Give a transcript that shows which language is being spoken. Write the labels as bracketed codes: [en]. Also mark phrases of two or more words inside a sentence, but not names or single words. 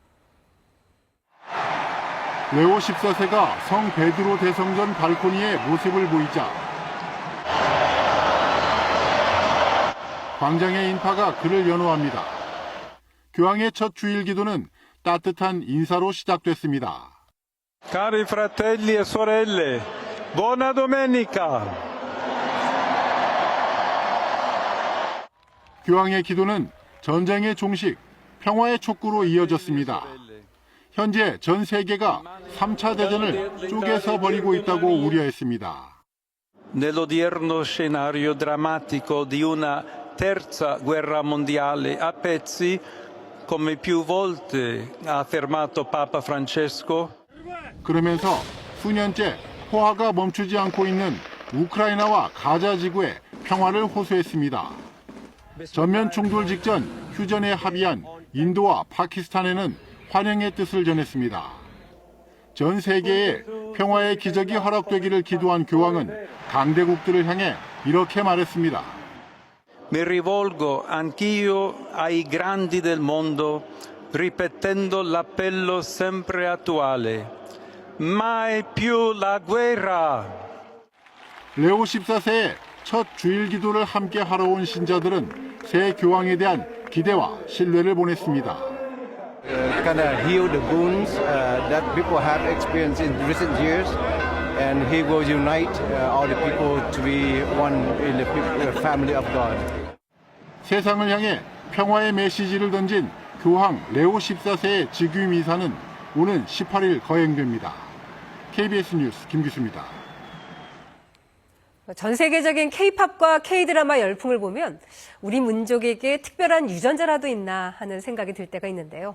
[ko] 레오 14세가 성 베드로 대성전 발코니에 모습을 보이자 광장의 인파가 그를 연호합니다. 교황의 첫 주일 기도는 따뜻한 인사로 시작됐습니다. [it] Cari fratelli e sorelle, buona domenica. [ko] 교황의 기도는 전쟁의 종식, 평화의 촉구로 이어졌습니다. 현재 전 세계가 3차 대전을 쪼개서 벌이고 있다고 우려했습니다. [it] Nell'odierno scenario drammatico di una terza guerra mondiale a pezzi, come più volte ha affermato Papa Francesco. [ko] 그러면서 수년째 포화가 멈추지 않고 있는 우크라이나와 가자 지구의 평화를 호소했습니다. 전면 충돌 직전 휴전에 합의한 인도와 파키스탄에는 환영의 뜻을 전했습니다. 전 세계에 평화의 기적이 허락되기를 기도한 교황은 강대국들을 향해 이렇게 말했습니다. [it] Mi rivolgo anch'io ai grandi del mondo, ripetendo l'appello sempre attuale. Mai più la guerra. [ko] 레오 14세의 첫 주일 기도를 함께 하러 온 신자들은 새 교황에 대한 기대와 신뢰를 보냈습니다. [en] Kind of heal the wounds that people have experienced in recent years, and he will unite all the people to be one in the family of God. [ko] 세상을 향해 평화의 메시지를 던진 교황 레오 14세의 즉위 미사는 오는 18일 거행됩니다. KBS 뉴스 김기수입니다. 전 세계적인 K-팝과 K-드라마 열풍을 보면 우리 민족에게 특별한 유전자라도 있나 하는 생각이 들 때가 있는데요.